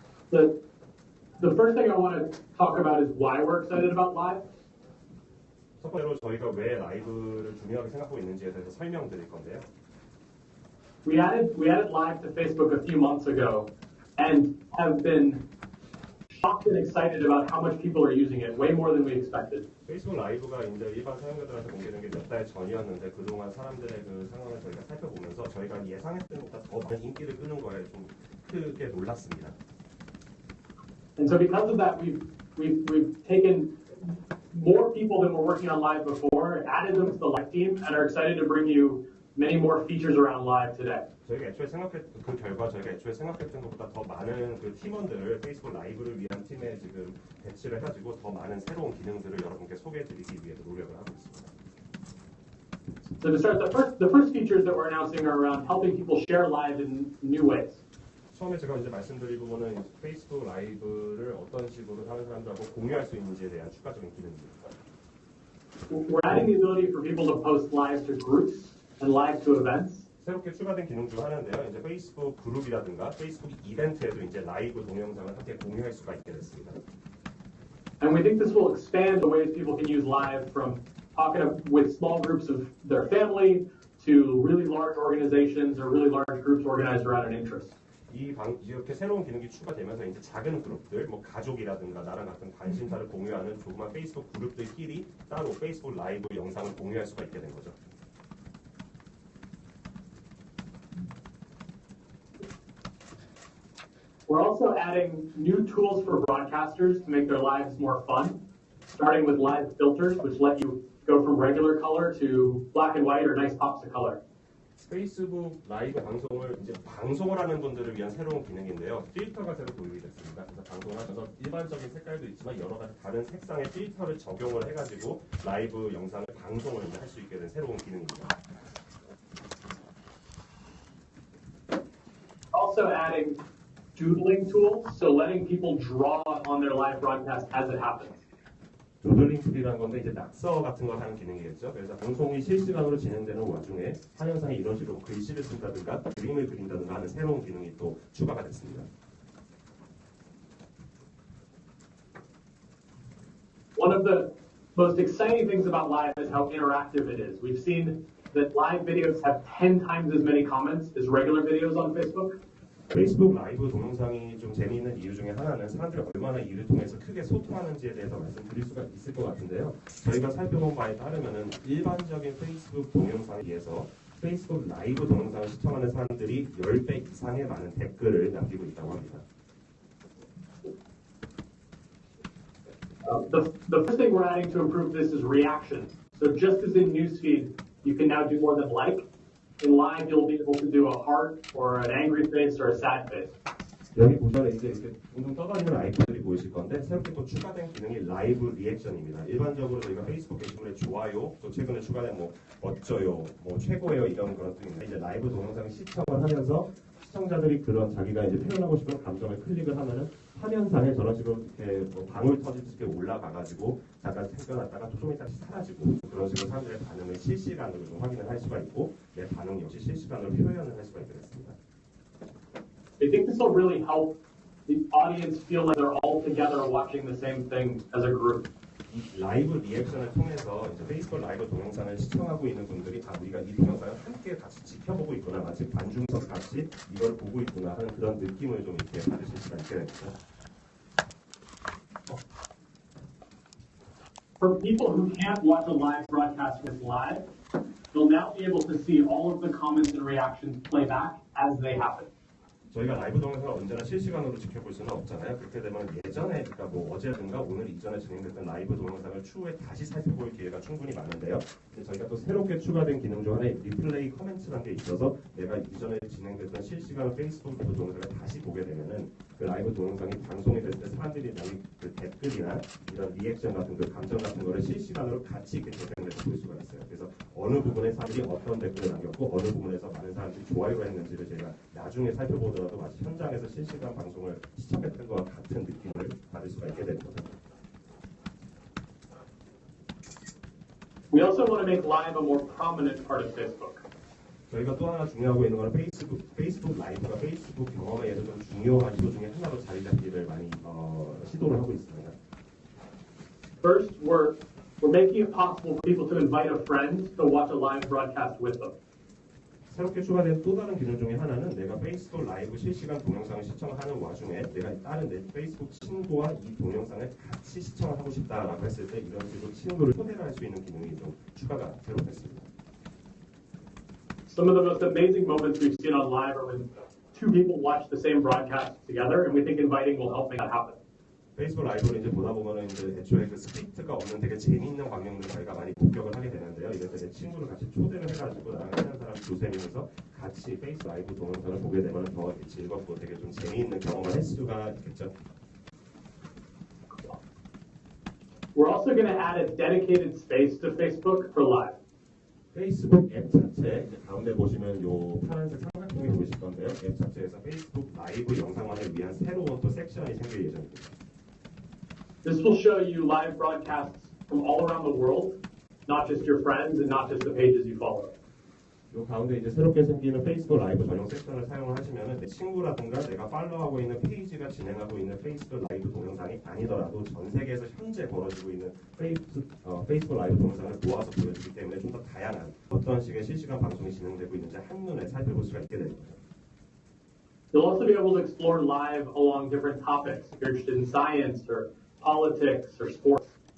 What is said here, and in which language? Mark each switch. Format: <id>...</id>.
<en>The first thing I want to talk about is why we're excited about Live.</en> <ko>첫 번째로 저희가 왜 라이브를 중요하게 생각하고 있는지에 대해서 설명드릴 건데요.</ko> <en>We added Live to Facebook a few months ago, and have been shocked and excited about how much people are using it, way more than we expected.</en> <ko>페이스북 라이브가 이제 일반 사용자들한테 공개된 게 몇 달 전이었는데 그동안 사람들의 그 상황을 저희가 살펴보면서 저희가 예상했던 것보다 더 많은 인기를 끄는 거에 좀 크게 놀랐습니다.</ko> <en>And so because of that, we've taken more people than were working on Live before, added them to the Live team, and are excited to bring you many more features around Live today.</en> <ko>저희가 애초에 생각했던 것보다 더 많은 그 팀원들을 페이스북 라이브를 위한 팀에 지금 배치를 해가지고 더 많은 새로운 기능들을 여러분께 소개해드리기 위해서 노력을 하고 있습니다.</ko> <en>So to start, the first features that we're announcing are around helping people share Live in new ways.</en> <ko>처음에 제가 이제 말씀드릴 부분은 페이스북 라이브를 어떤 식으로 다른 사람들하고 공유할 수 있는지에 대한 추가적인 기능입니다.</ko> <en>We're adding the ability for people to post live to groups and live to events.</en> <ko>새롭게 추가된 기능 중 하나인데요. 이제 페이스북 그룹이라든가 페이스북 이벤트에도 이제 라이브 동영상을 함께 공유할 수가 있게 됐습니다.</ko> <en>And we think this will expand the ways people can use Live from talking with small groups of their family to really large organizations or really large groups organized around an interest.</en> <ko>이렇게 새로운 기능이 추가되면서 이제 작은 그룹들, 뭐 가족이라든가 나랑 같은 관심사를 공유하는 조그만 페이스북 그룹들끼리 따로 페이스북 라이브 영상을 공유할 수가 있게 된 거죠.</ko> <en>We're also adding new tools for broadcasters to make their lives more fun, starting with live filters, which let you go from regular color to black and white or nice pops of color.</en> <ko>페이스북 라이브 방송을 이제 방송을 하는 분들을 위한 새로운 기능인데요. 필터가 새로 도입이 됐습니다. 그래서 방송을 하면서 일반적인 색깔도 있지만 여러 가지 다른 색상의 필터를 적용을 해가지고 라이브 영상을 방송을 할 수 있게 된 새로운 기능입니다.</ko> <en>Also adding doodling tools, so letting people draw on their live broadcast as it happens.</en> <ko>도들링 툴이라는 건데 이제 낙서 같은 걸 하는 기능이겠죠. 그래서 방송이 실시간으로 진행되는 와중에 화면상에 이런 식으로 글씨를 쓴다든가 그림을 그린다든가 하는 새로운 기능이 또 추가가 됐습니다.</ko> <en>One of the most exciting things about Live is how interactive it is. We've seen that live videos have 10 times as many comments as regular videos on Facebook.</en> <ko>페이스북 라이브 동영상이 좀 재미있는 이유 중에 하나는 사람들이 얼마나 이를 통해서 크게 소통하는지에 대해서 말씀드릴 수가 있을 것 같은데요. 저희가 살펴본 바에 따르면은 일반적인 페이스북 동영상에 비해서 페이스북 라이브 동영상을 시청하는 사람들이 10배 이상의 많은 댓글을 남기고 있다고 합니다.</ko> <en>The first thing we're adding to improve this is reaction. So just as in newsfeed, you can now do more than like. In Live, you'll be able to do a heart or an angry face or a sad face.</en> <ko>여기 보시면 이제 이렇게 둥둥 떠다니는 아이콘들이 보이실 건데 새롭게 또 추가된 기능이 라이브 리액션입니다. 일반적으로 저희가 페이스북 게시물에 좋아요, 또 최근에 추가된 뭐 멋져요, 뭐 최고예요 이런 그런 뜻인데 이제 라이브 동영상 시청을 하면서 시청자들이 그런 자기가 이제 표현하고 싶은 감정을 클릭을 하면은 화면상에 저런 식으로 이렇게 뭐 방울 터지듯이 올라가가지고 잠깐 생겨났다가 좀 이따 사라지고 그런 식으로 사람들의 반응을 실시간으로 좀 확인을 할 수가 있고 내 반응 역시 실시간으로 표현을 할 수가 있게 됐습니다.</ko> <en>I think this will really help the audience feel like they're all together watching the same thing as a group.</en> <ko>이 라이브 리액션을 통해서 이제 페이스북 라이브 동영상을 시청하고 있는 분들이 우리가 이 동영상을 함께 같이 지켜보고 있구나, 마치 관중석 같이 이걸 보고 있구나 하는 그런 느낌을 좀 이렇게 받으실 수가 있게 됩니다.</ko> <en>For people who can't watch a live broadcast with Live, they'll now be able to see all of the comments and reactions play back as they happen.</en> <ko>저희가 라이브 동영상을 언제나 실시간으로 지켜볼 수는 없잖아요. 그렇게 되면 예전에, 그러니까 뭐 어제든가 오늘 이전에 진행됐던 라이브 동영상을 추후에 다시 살펴볼 기회가 충분히 많은데요. 근데 저희가 또 새롭게 추가된 기능 중 하나에 리플레이 커멘트라는 게 있어서 내가 이전에 진행됐던 실시간 페이스북 라이브 동영상을 다시 보게 되면은 그 라이브 동영상이 방송이 됐을 때 사람들이 남긴 그 댓글이나 이런 리액션 같은 그 감정 같은 거를 실시간으로 같이 이렇게 재생해서 볼 수가 있어요. 그래서 어느 부분에 사람들이 어떤 댓글을 남겼고 어느 부분에서 많은 사람들이 좋아요를 했는지를 저희가 나중에 살펴보더라도 마치 현장에서 실시간 방송을 시청했던 것과 같은 느낌을 받을 수가 있게 되는 거죠.</ko> <en>We also want to make live a more prominent part of Facebook.</en> <ko>저희가 또 하나 중요하고 있는 거는 페이스북 라이브가 페이스북 경험에도 좀 중요한 요소 중에 하나로 자리 잡기를 많이 시도를 하고 있습니다.</ko> <en>First, we're making it possible for people to invite a friend to watch a live broadcast with them.</en> <ko>새롭게 추가된 또 다른 기능 중에 하나는 내가 페이스북 라이브 실시간 동영상을 시청하는 와중에 내가 다른 내 페이스북 친구와 이 동영상을 같이 시청을 하고 싶다라고 했을 때 이런 식으로 친구를 초대를 할 수 있는 기능이 좀 추가가 새로 됐습니다.</ko> <en>Some of the most amazing moments we've seen on live are when two people watch the same broadcast together, and we think inviting will help make that happen.</en> <ko>페이스북 라이브를 이제 보다 보면은 이제 애초에 그 스크립트가 없는 되게 재미있는 광경들 저희가 많이 목격을 하게 되는데요. 이럴 때 내 친구를 같이 초대를 해가지고 나랑 친한 사람 두세 명이서 같이 페이스북 라이브 동영상을 보게 되면 더 즐겁고 되게 좀 재미있는 경험을 할 수가 있겠죠.</ko> <en>We're also going to add a dedicated space to Facebook for live.</en> <ko>페이스북 앱 자체 가운데 보시면 요 파란색 삼각형이 보이실 건데요. 앱 자체에서 페이스북 라이브 영상만을 위한 새로운 또 섹션이 생길 예정입니다.</ko> <en>This will show you live broadcasts from all around the world, not just your friends and not just the pages you follow.</en> <ko>요 가운데 이제 새롭게 생기는 페이스북 라이브 전용 섹션을 사용을 하시면은 내 친구라든가 내가 팔로우하고 있는 페이지가 진행하고 있는 페이스북 라이브 동영상이 아니더라도 전 세계에서 현재 벌어지고 있는 페이스북 라이브 동영상을 모아서 보여주기 때문에 좀 더 다양한 어떤 식의 실시간 방송이 진행되고 있는지 한눈에 살펴볼 수가 있게 됩니다.</ko> <en>You'll also be able to explore live along different topics if you're interested in science or politics or sports.</en>